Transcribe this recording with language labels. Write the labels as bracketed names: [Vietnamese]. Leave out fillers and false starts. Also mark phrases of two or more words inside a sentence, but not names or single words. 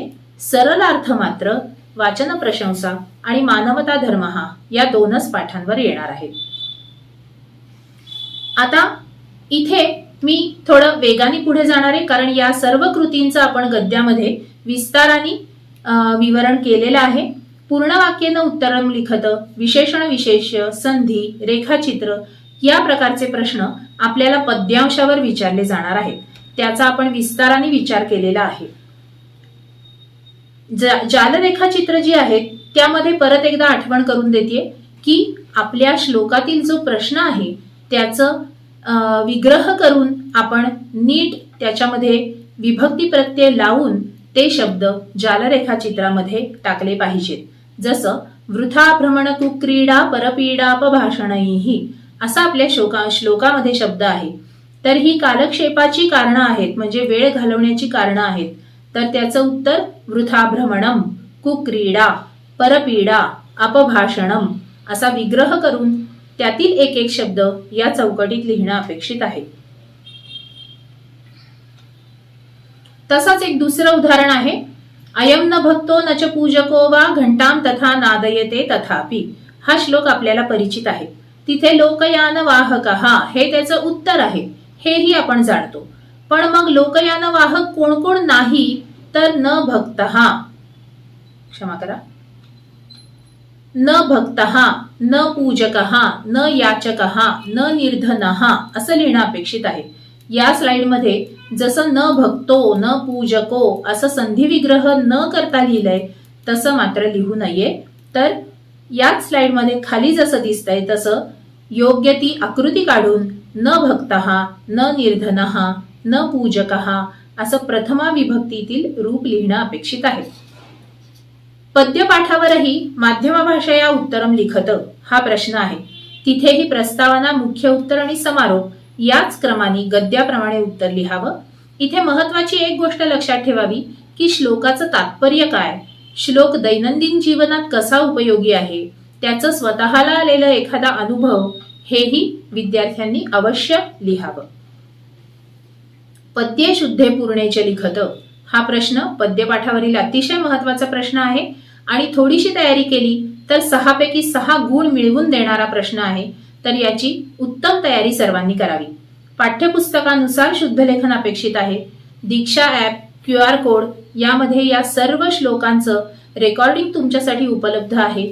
[Marathi] सरलार्थ मात्र वाचन प्रशंसा आणि मानवता धर्म या 2च पाठांवर येणार आहे. आता इथे मी थोडं वेगाने पुढे जाणार आहे, कारण या सर्व कृतींचं आपण गद्यामध्ये विस्ताराने विवरण केलेलं आहे. [Sanskrit] पूर्ण वाक्येनं उत्तरम लिखत, विशेषण विशेष्य, [Marathi] संधी, रेखाचित्र या प्रकारचे प्रश्न आपल्याला पद्यांशावर विचारले जाणार आहेत. त्याचा आपण विस्ताराने विचार केलेला आहे. जालरेखाचित्र जी आहेत त्यामध्ये परत एकदा आठवण करून देते की आपल्या श्लोकातील जो प्रश्न आहे त्याचं विग्रह करून आपण नीट त्याच्यामध्ये विभक्ती प्रत्यय लावून ते शब्द जालरेखाचित्रामध्ये टाकले पाहिजेत. जसं [Sanskrit] वृथा भ्रमण कुक्रीडा परपीडापभाषणैहि [Marathi] असा आपल्या श्लोकामध्ये शब्द आहे. तर ही कालक्षेपाची कारणं आहेत, म्हणजे वेळ घालवण्याची कारणं आहेत. तर त्याचं उत्तर [Sanskrit] वृथा भ्रमणम कुक्रीडा परपीडा अपभाषणम [Marathi] असा विग्रह करून त्यातील एक एक शब्द या चौकटीत लिहिणं अपेक्षित आहे. तसाच एक दुसरं उदाहरण आहे. [Sanskrit] अयम न भक्तो न च पूजको वा घंटाम तथा नादयते तथापि. [Marathi] हा श्लोक आपल्याला परिचित आहे. तिथे लोकयान वाहक हे त्याचं उत्तर आहे, हेही आपण जाणतो. पण मग लोकयान वाहक कोण कोण नाही, तर [Sanskrit] न भक्त [Marathi] क्षमा करा, [Sanskrit] न भक्त न पूजक न याचक न निर्धन [Marathi] असं लिहिणं अपेक्षित आहे. या स्लाइडमध्ये जसं [Sanskrit] न भक्तो न पूजको [Marathi] असं संधी विग्रह न करता लिहिलंय तसं मात्र लिहू नये. तर याच स्लाइडमध्ये खाली जसं दिसतंय तसं योग्य ती आकृती काढून [Sanskrit] न भक्त न निर्धन न पूजक [Marathi] असं प्रथमा विभक्तीतील रूप लिहिणं अपेक्षित आहे. पद्यपाठावरही माध्यमभाषा या [Sanskrit] उत्तरम लिखत [Marathi] हा प्रश्न आहे. तिथेही प्रस्तावना, मुख्य उत्तर आणि समारोप याच क्रमाने गद्याप्रमाणे उत्तर लिहावं. इथे महत्वाची एक गोष्ट लक्षात ठेवावी की श्लोकाचं तात्पर्य काय, श्लोक दैनंदिन जीवनात कसा उपयोगी आहे, त्याचं स्वतःला आलेलं एखादा अनुभव हेही विद्यार्थ्यांनी अवश्य लिहावं. [Sanskrit] पद्ये शुद्धे पूर्णेच लिखत [Marathi] हा प्रश्न पद्यपाठावरील अतिशय महत्वाचा प्रश्न आहे आणि थोडीशी तयारी केली तर 6 पैकी 6 गुण मिळवून देणारा प्रश्न आहे. तर याची उत्तम तयारी सर्वांनी करावी. पाठ्यपुस्तकानुसार शुद्धलेखन अपेक्षित आहे. दीक्षा ॲप, QR कोड यामध्ये या सर्व श्लोकांचं रेकॉर्डिंग तुमच्यासाठी उपलब्ध आहे.